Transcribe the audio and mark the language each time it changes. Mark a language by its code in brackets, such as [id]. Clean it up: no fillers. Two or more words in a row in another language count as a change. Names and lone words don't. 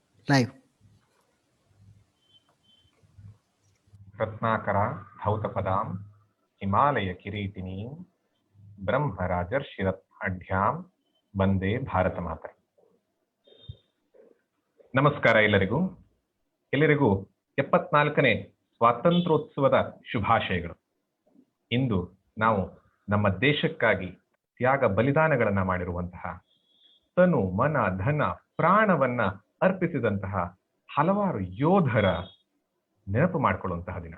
[sa] लाइव रत्नाकरा धौतपदां हिमालय किरीटिनीं ब्रह्मराजर्षिरत्नाढ्यां वंदे भारत मातर. [kn] ನಮಸ್ಕಾರ ಎಲ್ಲರಿಗೂ 74ನೇ ಸ್ವಾತಂತ್ರ್ಯೋತ್ಸವದ ಶುಭಾಶಯಗಳು. ಇಂದು ನಾವು ನಮ್ಮ ದೇಶಕ್ಕಾಗಿ ತ್ಯಾಗ ಬಲಿದಾನಗಳನ್ನು ಮಾಡಿರುವಂತಹ, ತನು ಮನ ಧನ ಪ್ರಾಣವನ್ನ ಅರ್ಪಿಸಿದಂತಹ ಹಲವಾರು ಯೋಧರ ನೆನಪು ಮಾಡಿಕೊಳ್ಳುವಂತಹ ದಿನ.